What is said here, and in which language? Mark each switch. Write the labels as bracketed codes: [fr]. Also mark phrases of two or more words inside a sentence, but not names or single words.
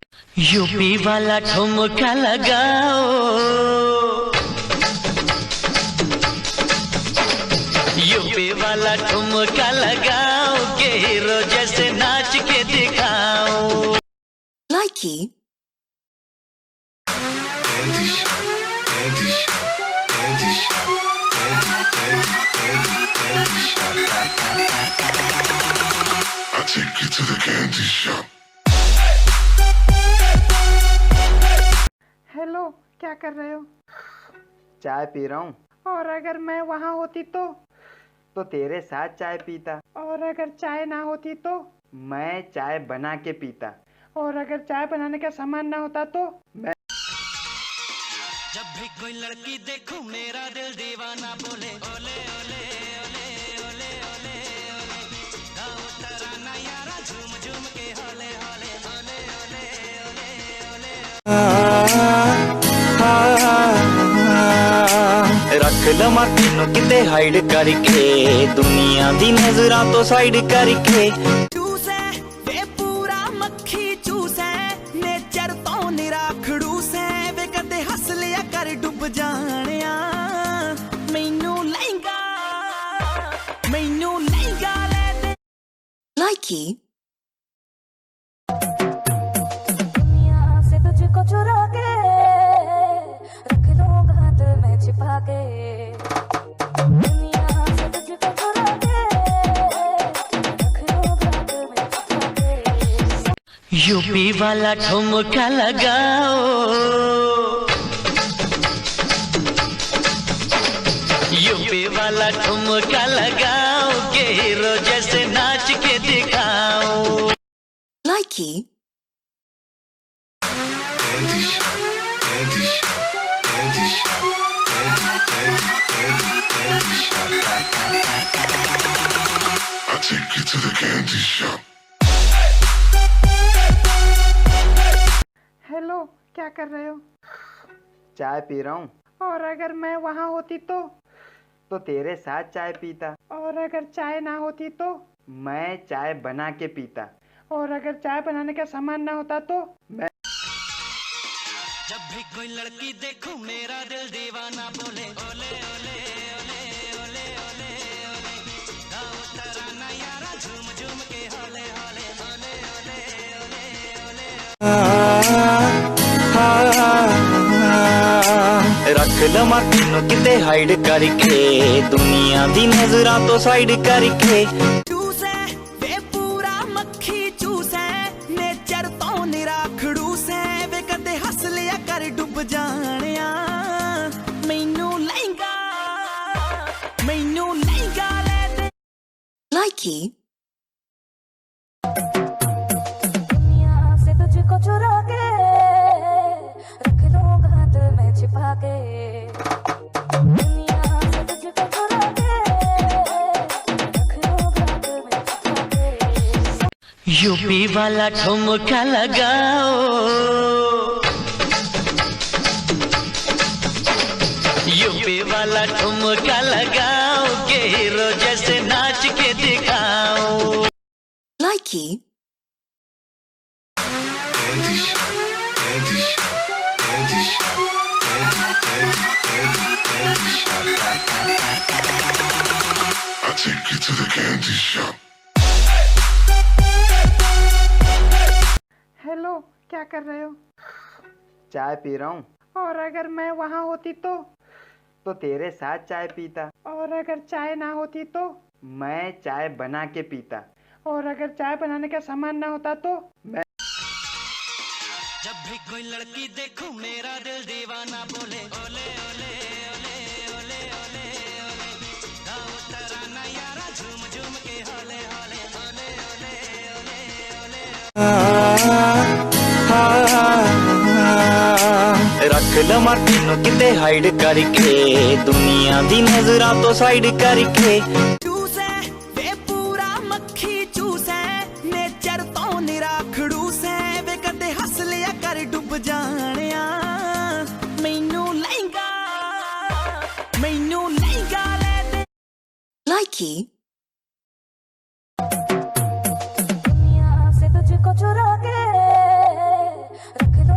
[hi] यूपी वाला ठुमका लगाओ, यूपी वाला ठुमका लगाओ, के हीरो जैसे नाच के दिखाओ। [en] Likey. I take you to the candy shop. [hi] हेलो, क्या कर रहे हो? चाय पी रहा हूँ। और अगर मैं वहाँ होती तो तेरे साथ चाय पीता। और अगर चाय ना होती तो? मैं चाय बना के पीता। और अगर चाय बनाने का सामान ना होता तो? मैं जब भी कोई लड़की देखूं मेरा दिल दीवाना बोले ओले ओले ओले ओले ओले ओले, गाओ तराना यारा झूम झूम के होले होले ओले ओले ओले। [pa] ਰੱਖ ਲਮਾ ਤੈਨੂੰ ਕਿਤੇ ਹਾਈਡ ਕਰਕੇ, ਦੁਨੀਆ ਦੀ ਨਜ਼ਰਾਂ ਤੋਂ ਸਾਈਡ ਕਰਕੇ। ਚੂਸੇ ਵੇ ਪੂਰਾ ਮੱਖੀ ਚੂਸੇ, ਨੇਚਰ ਤੋਂ ਨਿਰਾ ਖੜੂਸ ਹੈ ਵੇ, ਕਦੇ ਹੱਸ ਲਿਆ ਕਰ ਡੁੱਬ ਜਾਣਿਆ। ਮੈਨੂੰ ਲਹਿੰਗਾ ਲੈ ਦੇ। [en] Likey. [hi] दुनिया से तुझको चुरा के रख लूंगा दिल में छिपा के। दुनिया से तुझको चुरा के रख लूंगा दिल में छिपा के। यूपी वाला ठुमका लगाओ, यूपी वाला ठुमका लगाओ, के हीरो जैसे नाच के दिखाओ। [en] Likey. Candy shop, candy shop, candy shop, candy shop. I take you to the candy shop. [hi] हेलो, क्या कर रहे हो? चाय पी रहा हूँ। और अगर मैं वहाँ होती तो तेरे साथ चाय पीता। और अगर चाय ना होती तो? मैं चाय बना के पीता। और अगर चाय बनाने का सामान ना होता तो? मैं जब भी कोई लड़की देखूं मेरा दिल दीवाना बोले ओले ओले ओले ओले ओले ओले, गाओ तराना यारा झूम झूम के होले होले ओले ओले ओले। [pa] ਰੱਖ ਲਮਾ ਤੈਨੂੰ ਕਿਤੇ ਹਾਈਡ ਕਰਕੇ, ਦੁਨੀਆ ਦੀ ਨਜ਼ਰਾਂ ਤੋਂ ਸਾਈਡ ਕਰਕੇ। ਚੂਸੇ ਵੇ ਪੂਰਾ ਮੱਖੀ ਚੂਸੇ, ਨੇਚਰ ਤੋਂ ਨਿਰਾ ਖੜੂਸ ਹੈ ਵੇ, ਕਦੇ ਹੱਸ ਲਿਆ ਕਰ ਡੁੱਬ ਜਾਣਿਆ। ਮੈਨੂੰ ਲਹਿੰਗਾ ਲੈ ਦੇ। [en] Likey. [hi] दुनिया से तुझको चुरा के रख लूंगा दिल में छिपा के। दुनिया से तुझको चुरा के रख लूंगा दिल में छिपा के। यूपी वाला ठुमका लगाओ, यूपी वाला ठुमका लगाओ, के हीरो जैसे नाच के दिखाओ। [en] Likey. Candy shop, candy shop, candy shop, candy shop. I take you to the candy shop. [hi] हेलो, क्या कर रहे हो? चाय पी रहा हूँ। और अगर मैं वहाँ होती तो तेरे साथ चाय पीता। और अगर चाय ना होती तो? मैं चाय बना के पीता। और अगर चाय बनाने का सामान ना होता तो? मैं जब भी कोई लड़की देखूं मेरा दिल दीवाना बोले ओले ओले ओले ओले ओले ओले, गाओ तराना यारा झूम झूम के होले होले ओले ओले ओले। [pa] ਰੱਖ ਲਮਾ ਤੈਨੂੰ ਕਿਤੇ ਹਾਈਡ ਕਰਕੇ, ਦੁਨੀਆ ਦੀ ਨਜ਼ਰਾਂ ਤੋਂ ਸਾਈਡ ਕਰਕੇ। ਚੂਸੇ ਵੇ ਪੂਰਾ ਮੱਖੀ ਚੂਸੇ, ਨੇਚਰ ਤੋਂ ਨਿਰਾ ਖੜੂਸ ਹੈ ਵੇ, ਕਦੇ ਹੱਸ ਲਿਆ ਕਰ ਡੁੱਬ ਜਾਣਿਆ। ਮੈਨੂੰ ਲਹਿੰਗਾ ਲੈ ਦੇ। [en] Likey. [hi] दुनिया से तुझको चुरा के रख